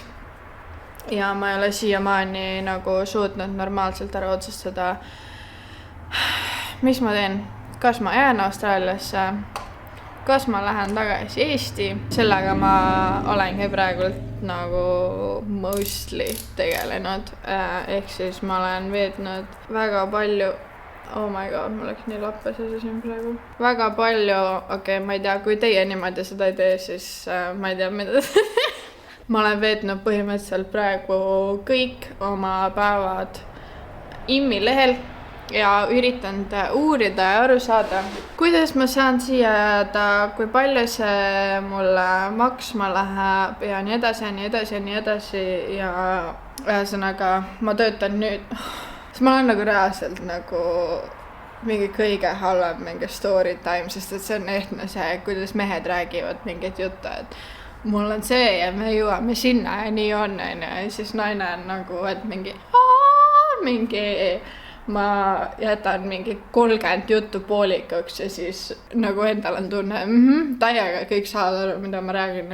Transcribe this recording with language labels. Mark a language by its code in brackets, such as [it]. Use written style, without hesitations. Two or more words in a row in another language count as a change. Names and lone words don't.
[et] Ja ma ei ole siiamaani nagu suutnud normaalselt ära otsustada, mis ma teen. Kas ma jään Austraaliasse, kas ma lähen tagasi Eesti. Sellega ma olengi praegult nagu mostly tegelenud. Ehk siis ma olen veetnud väga palju, [en] oh my god, [et] mul oleks nii lappes asi siin praegu. Väga palju, okei, ma ei tea, kui teie niimoodi seda ei tee, siis ma ei tea, mida ma olen veetnud põhimõtteliselt praegu kõik oma päevad IMMI lehel ja üritanud uurida ja aru saada, kuidas ma saan siia jääda, kui palju see mulle maksma läheb ja nii edasi. Ja ühesõnaga ma töötan nüüd, siis ma olen nagu reaalselt nagu mingi kõige halvem mingi [en] story time, [et] sest et see on ehtne see, kuidas mehed räägivad mingit juttu, et mul on see ja me jõuame sinna ja nii on. Ja siis naine on nagu, et mingi ma jätan mingi 30 juttu poolikuks ja siis nagu endal on tunne, täiega kõik saavad aru, mida ma räägin.